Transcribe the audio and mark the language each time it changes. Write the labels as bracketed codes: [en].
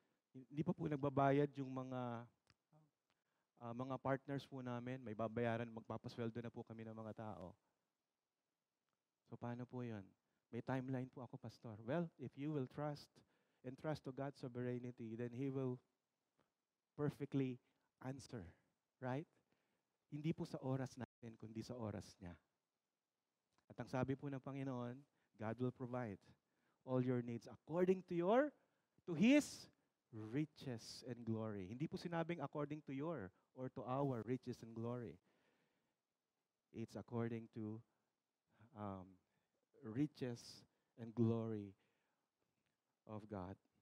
[tl] Hindi pa po nagbabayad yung mga partners po namin. May babayaran, magpapasweldo na po kami ng mga tao. So paano po yun? May timeline po ako, Pastor. [en] Well, if you will trust and trust to God's sovereignty, then He will perfectly answer. Right? [tl] Hindi po sa oras natin, kundi sa oras niya. At ang sabi po ng Panginoon, [en] God will provide all your needs according to His riches and glory. [tl] Hindi po sinabing [en] according to your or to our riches and glory. It's according to riches and glory of God.